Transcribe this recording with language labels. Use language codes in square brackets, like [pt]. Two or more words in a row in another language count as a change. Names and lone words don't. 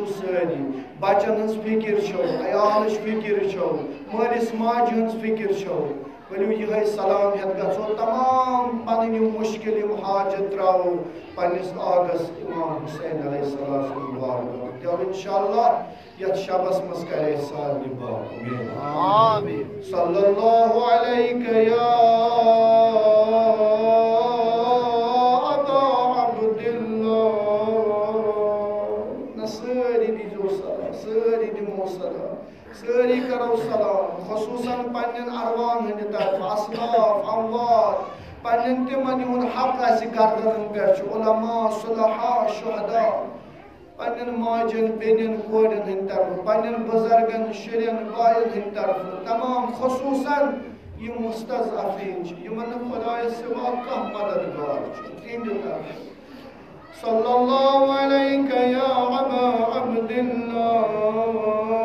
[ks] سٲری بچن ہٕنٛز فکر چھو عیالٕچ فکر چھو مٲلِس ماجہِ ہٕنٛز فکر چھو ؤلِو یِہوٚے سلام ہٮ۪تھ گژھو تمام پنٕنۍ یِم مُشکل یِم حاجت ترٛاوو پنٛنِس آغس امام حسین [ar] علیہ السلام [ks] سُنٛد بارگاہ دیو انشاءاللہ یتھ شبس منٛز کرے سارنٕے باق آمین [ar] صلی اللہ علیکہ یا [ks] ابا عبداللہ سٲری دیٖزیو سلام سٲری دِمو سلام سٲری کرو سلام خصوصاً پنٛنٮ۪ن اَرواحن ہٕنٛدِ طرفہٕ اصلاف اموات پنٛنٮ۪ن تِمن یِہُنٛد حق آسہِ گردنن پٮ۪ٹھ چھُ علما صلحا شہدا پنٛنٮ۪ن ماجن بیٚنٮ۪ن کورٮ۪ن ہٕنٛدِ طرفہٕ پنٛنٮ۪ن بُزرگن شُرٮ۪ن بایَن ہٕنٛدِ طرفہٕ تمام خصوصاً یِم مستضعفیٖن چھِ یِمن نہٕ خۄدایس سوا کانٛہہ مددگار چھُ تِہنٛدِ طرفہٕ [ar] صلی اللہ علیکہ یا ابا عبداللہ